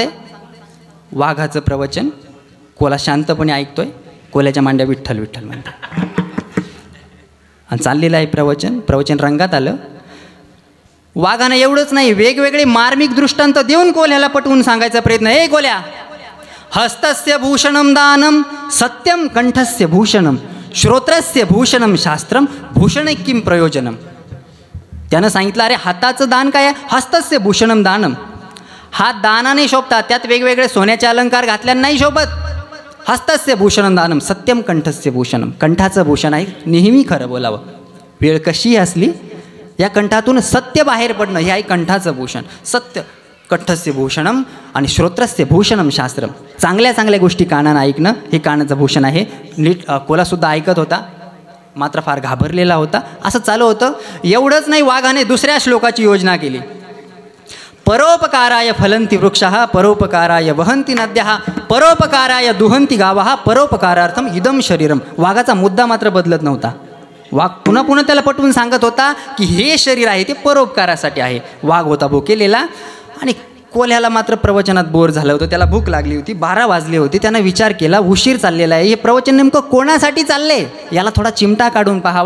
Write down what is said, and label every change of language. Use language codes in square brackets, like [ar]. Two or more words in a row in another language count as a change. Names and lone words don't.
[mr] वाघाचं प्रवचन कोल्हा शांतपणे ऐकतोय. कोल्ह्याच्या मांड्या विठ्ठल विठ्ठल म्हणतो आणि चाललेलं आहे प्रवचन. प्रवचन रंगात आलं. वाघानं एवढंच नाही, वेगवेगळे मार्मिक दृष्टांत देऊन कोल्ह्याला पटवून सांगायचा प्रयत्न, हे कोल्ह्या, [sa] हस्तस्य भूषणम दानम सत्यम कंठस्य भूषणम श्रोत्रस्य भूषणम शास्त्रम भूषण किम प्रयोजनम. [mr] त्यानं सांगितलं, अरे हाताचं दान काय आहे? [sa] हस्तस्य भूषणम दानम. [mr] हात दानाने शोभतात, त्यात वेगवेगळे सोन्याचे अलंकार घातल्याने नाही शोभत. [sa] हस्तस्य भूषणम दानम सत्यम कंठस्य भूषणम. [mr] कंठाचं भूषण आहे, नेहमी खरं बोलावं, वेळ कशीही असली या कंठातून सत्य बाहेर पडणं हे आहे कंठाचं भूषण. [sa] सत्य कंठस्य भूषणम [mr] आणि [sa] श्रोत्रस्य भूषणम शास्त्रम. [mr] चांगल्या चांगल्या गोष्टी कानानं ऐकणं हे कानाचं भूषण आहे. नीट कोलासुद्धा ऐकत होता, मात्र फार घाबरलेला होता. असं चालू होतं. एवढंच नाही, वाघाने दुसऱ्या श्लोकाची योजना केली. [sa] परोपकाराय फलंती वृक्षः परोपकाराय वहंती नद्यः परोपकाराय दुहंती गावः परोपकारार्थम इदम शरीरम. [mr] वाघाचा मुद्दा मात्र बदलत नव्हता. वाघ पुन्हा पुन्हा त्याला पटवून सांगत होता की हे शरीर आहे ते परोपकारासाठी आहे. वाघ होता भुकेलेला आणि कोल्ह्याला मात्र प्रवचनात बोर झालं होतं, त्याला भूक लागली होती, 12 वाजले होते. त्यानं विचार केला, उशीर चाललेला आहे, हे प्रवचन नेमकं कोणासाठी चालले, याला थोडा चिमटा काढून पाहावा.